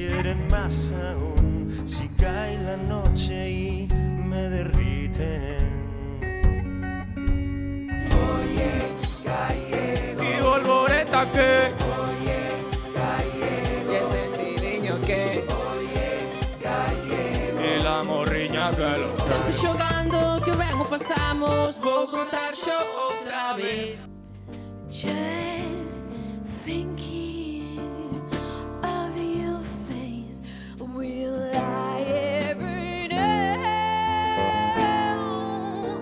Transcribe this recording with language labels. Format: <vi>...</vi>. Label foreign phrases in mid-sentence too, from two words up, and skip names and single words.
<es>quieren más aún si cae la noche y me derriten. Oye, gallego. Y volvoreta que. Oye, gallego. Y ese niño que. Oye, gallego. Y la morriña que lo</es> <gl>Sempre xogando, que ben o pasamos. Vou contar show outra vez.</gl> <en>Just thinking of your face, will I ever know?</en>